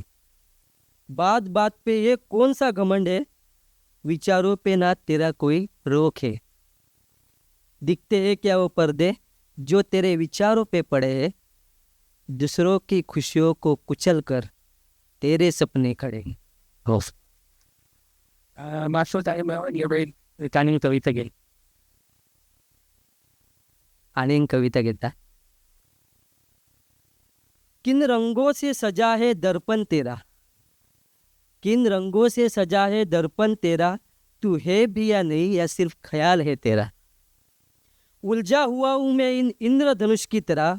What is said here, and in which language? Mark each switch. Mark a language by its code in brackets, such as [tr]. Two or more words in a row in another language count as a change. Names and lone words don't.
[hi] बात बात पे ये कौन सा घमंड है. विचारों पे ना तेरा कोई रोक है. दिखते हैं क्या वो पर्दे जो तेरे विचारों पे पड़े हैं. दूसरों की खुशियों को कुचल कर तेरे सपने खड़े हैं. [mr] आणि कविता घेता. [hi] किन रंगों से सजा है दर्पण तेरा. किन रंगों से सजा है दर्पण तेरा. तू है भी या नहीं या सिर्फ ख्याल है तेरा. उलझा हुआ हूँ मैं इन इंद्रधनुष की तरह.